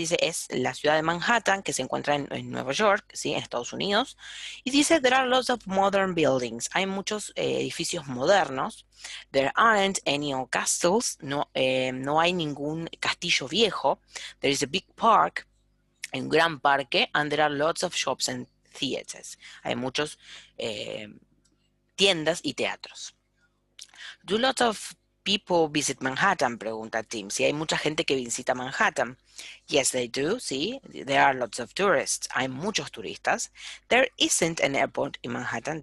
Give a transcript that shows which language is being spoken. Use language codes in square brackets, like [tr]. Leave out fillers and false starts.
[es] Dice, es la ciudad de Manhattan que se encuentra en Nueva York, ¿sí? En Estados Unidos. Y dice, [en] there are lots of modern buildings. [es] Hay muchos edificios modernos. [en] There aren't any old castles. [es] No hay ningún castillo viejo. [en] There is a big park. [es] Hay un gran parque. [en] And there are lots of shops and theaters. [es] Hay muchos tiendas y teatros. [en] Do lots of people visit Manhattan? [es] Pregunta Tim. Si hay mucha gente que visita Manhattan. [en] Yes, they do. Sí, there are lots of tourists. [es] Hay muchos turistas. [en] There isn't an airport in Manhattan.